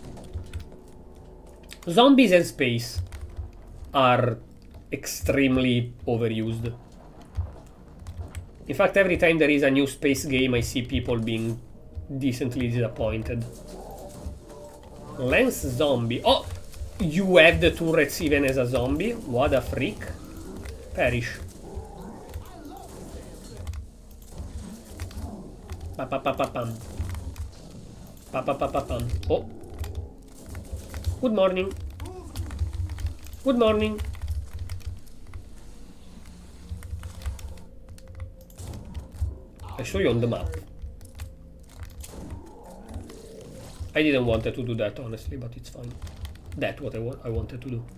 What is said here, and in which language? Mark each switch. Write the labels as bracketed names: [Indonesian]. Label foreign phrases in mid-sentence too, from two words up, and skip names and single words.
[English] Zombies and space are extremely overused. In fact, every time there is a new space game, I see people being decently disappointed. Lance zombie. Oh! You have the turrets even as a zombie? What a freak. Perish. Pa-pa-pa-pa-pam. Pa-pa-pa-pa-pam. Oh. Good morning. Good morning. I saw you on the map. I didn't want to do that, honestly, but it's fine. That's what I wanted to do.